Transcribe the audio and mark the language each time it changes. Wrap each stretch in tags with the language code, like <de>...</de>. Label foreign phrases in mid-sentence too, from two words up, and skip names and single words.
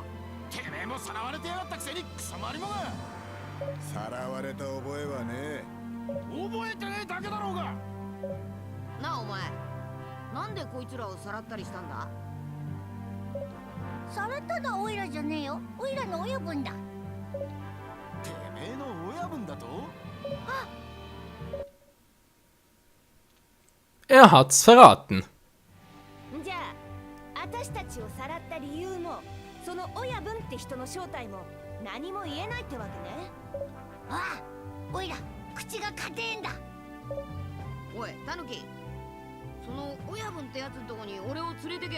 <ja>てめえもさらわれてやがったくせにクソマリモが。さらわれた覚えはねえ。覚えてねえだけだろうが。なあお前、なんでこいつらをさらったりしたんだ。さらったのはオイラじゃねえよ。オイラの親分だ。てめえの親分だと？</ja> <de>Er hat's verraten.</de> <ja>じゃあ、私たちをさらった理由も、その親分って人の正体も何も言えないってわけね。ああ、オイラ、口が硬えんだ。おいタヌキ、その親分ってやつのとこに俺を連れてけよ。</ja>